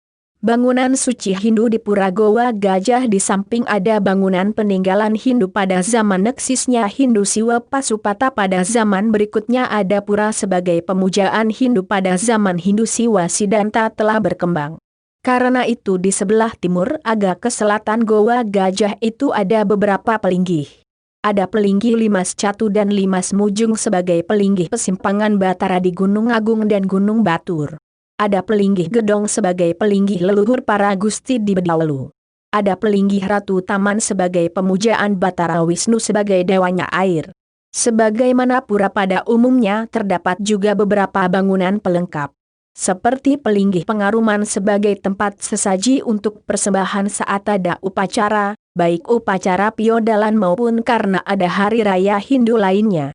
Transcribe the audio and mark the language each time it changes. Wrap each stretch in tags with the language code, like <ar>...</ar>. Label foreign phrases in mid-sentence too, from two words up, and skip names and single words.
<id>Bangunan suci Hindu di Pura Goa Gajah di samping ada bangunan peninggalan Hindu pada zaman eksisnya Hindu Siwa Pasupata pada zaman berikutnya ada pura sebagai pemujaan Hindu pada zaman Hindu Siwa Siddhanta telah berkembang. Karena itu di sebelah timur agak ke selatan Goa Gajah itu ada beberapa pelinggih. Ada pelinggih Limas Catu dan Limas Mujung sebagai pelinggih pesimpangan Batara di Gunung Agung dan Gunung Batur. Ada pelinggih Gedong sebagai pelinggih leluhur para gusti di Bedaulu. Ada pelinggih Ratu Taman sebagai pemujaan Batara Wisnu sebagai dewanya air. Sebagaimana pura pada umumnya terdapat juga beberapa bangunan pelengkap. Seperti pelinggih Pengaruman sebagai tempat sesaji untuk persembahan saat ada upacara, baik upacara piodalan maupun karena ada hari raya Hindu lainnya.</id>